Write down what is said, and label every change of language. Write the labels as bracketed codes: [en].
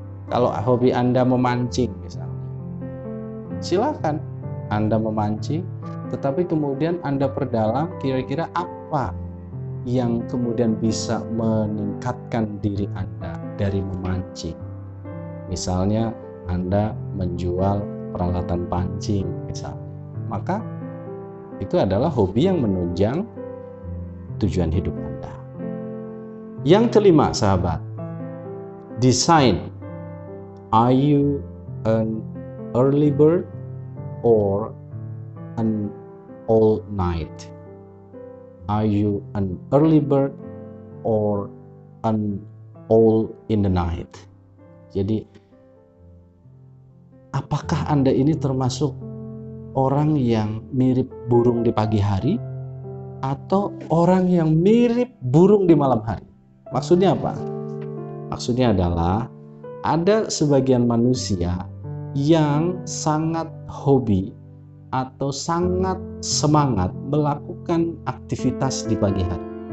[id] Kalau hobi Anda memancing misalnya, silakan Anda memancing, tetapi kemudian Anda perdalam kira-kira apa yang kemudian bisa meningkatkan diri Anda dari memancing. Misalnya Anda menjual peralatan pancing misalnya, maka itu adalah hobi yang menunjang tujuan hidup Anda. Yang kelima, sahabat, design. [en] Are you an early bird or an all night? Are you an early bird or an all in the night? [id] Jadi, apakah Anda ini termasuk orang yang mirip burung di pagi hari atau orang yang mirip burung di malam hari? Maksudnya apa? Maksudnya adalah ada sebagian manusia yang sangat hobi atau sangat semangat melakukan aktivitas di pagi hari.